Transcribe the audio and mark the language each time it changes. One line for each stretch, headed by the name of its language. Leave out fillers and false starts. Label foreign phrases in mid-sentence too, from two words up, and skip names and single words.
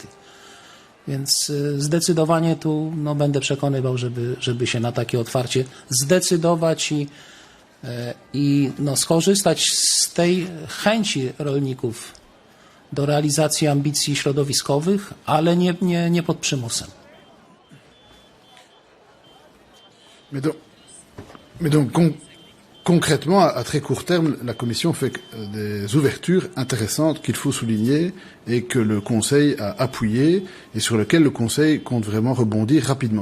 Polish: Więc zdecydowanie tu no, będę przekonywał, żeby się na takie otwarcie zdecydować i no, skorzystać z tej chęci rolników do realizacji ambicji środowiskowych, ale nie pod przymusem.
French: Mais donc concrètement, à très court terme, la Commission fait des ouvertures intéressantes qu'il faut souligner et que le Conseil a appuyées et sur lesquelles le Conseil compte vraiment rebondir rapidement.